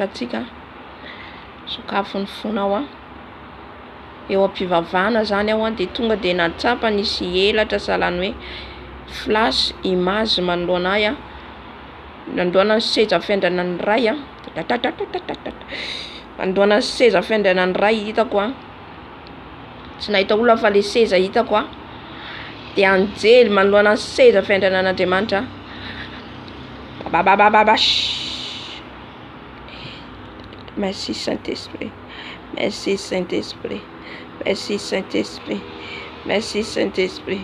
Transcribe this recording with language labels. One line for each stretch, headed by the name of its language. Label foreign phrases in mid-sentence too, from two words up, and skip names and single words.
Malagasy: atsika, sokafony fonao eo am-pivavahana zany aho dia tonga dia natsapa nisy elatra sahalan'ny hoe
English: flash image
Malagasy: manoloana ahy nandoana ny seza fiandrianan'ny ray mandoana ny seza fiandrianan'ny ray hitako tsy nahita olona fa le seza hitako dia anjely manoloana ny seza fiandrianan'Andriamanitra.
French: Merci Saint-Esprit. Merci Saint-Esprit. Merci Saint-Esprit. Merci Saint-Esprit.